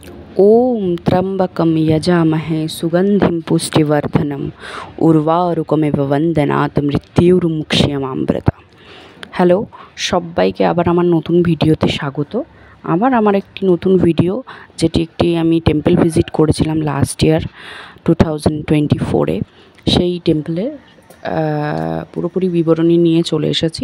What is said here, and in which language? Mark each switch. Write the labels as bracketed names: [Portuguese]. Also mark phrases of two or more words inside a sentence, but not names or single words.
[Sanskrit] ओम त्र्यंबकम यजामहे सुगंधिम पुष्टिवर्धनम उर्वारुकमेव वंदनात् मृत्युर्मुक्षीयमामृता। [Bangla] হ্যালো সবাইকে আবার আমার নতুন ভিডিওতে স্বাগত। আমার একটি নতুন ভিডিও, যেটি একটি আমি [English] temple visit [Bangla] করেছিলাম [English] last year [Bangla] 2024-এ। সেই টেম্পলের পুরোপুরি বিবরণী নিয়ে চলে এসেছি।